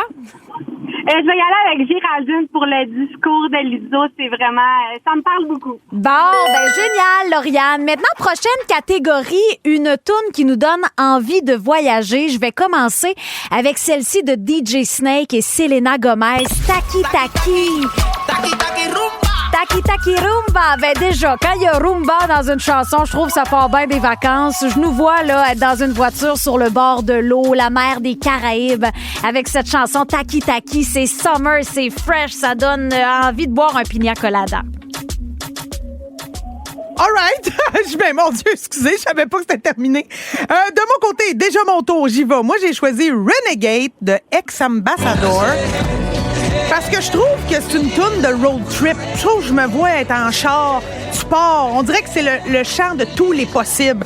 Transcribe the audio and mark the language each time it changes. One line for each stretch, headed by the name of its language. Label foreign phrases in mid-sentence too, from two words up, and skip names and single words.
French: Je vais y aller avec Géraldine pour le discours de Lizzo. C'est vraiment... ça me parle beaucoup. Bon, ben génial, Lauriane. Maintenant, prochaine catégorie, une toune qui nous donne envie de voyager. Je vais commencer avec celle-ci de DJ Snake et Selena Gomez. Taki Taki. Taki taki rumba. Taki Taki Rumba. Ben déjà, quand il y a rumba dans une chanson, je trouve que ça part bien des vacances. Je nous vois là être dans une voiture sur le bord de l'eau, la mer des Caraïbes, avec cette chanson Taki Taki. C'est summer, c'est fresh, ça donne envie de boire un pina colada.
English: All right.
French: Mon Dieu, excusez, je savais pas que c'était terminé. De mon côté, déjà mon tour, j'y vais. Moi, j'ai choisi Renegade de Ex-Ambassador. Parce que je trouve que c'est une toune de road trip. Je trouve que je me vois être en char, tu pars. On dirait que c'est le chant de tous les possibles.